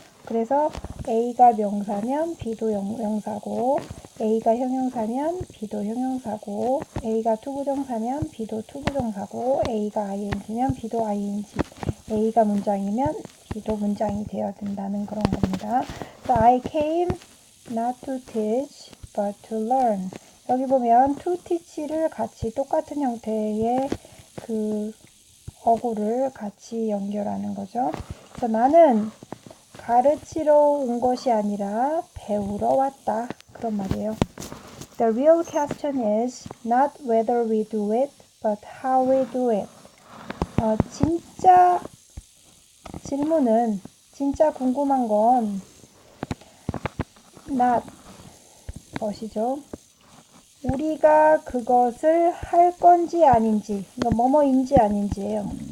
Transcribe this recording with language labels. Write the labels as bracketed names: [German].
[Korean] 그래서 A가 명사면 B도 명사고 A가 형용사면 B도 형용사고 A가 투부정사면 B도 투부정사고 A가 ing면 B도 ing A가 문장이면 B도 문장이 되어야 된다는 그런 겁니다. [English] So I came not to teach but to learn. [Korean] 여기 보면 [English] to teach [Korean] 를 같이 똑같은 형태의 그 어구를 같이 연결하는 거죠. 그래서 나는 가르치러 온 것이 아니라 배우러 왔다. 그런 말이에요. [English] The real question is not whether we do it, but how we do it. [Korean] 진짜 질문은, 진짜 궁금한 건 not 것이죠. 우리가 그것을 할 건지 아닌지, 뭐뭐인지 아닌지예요.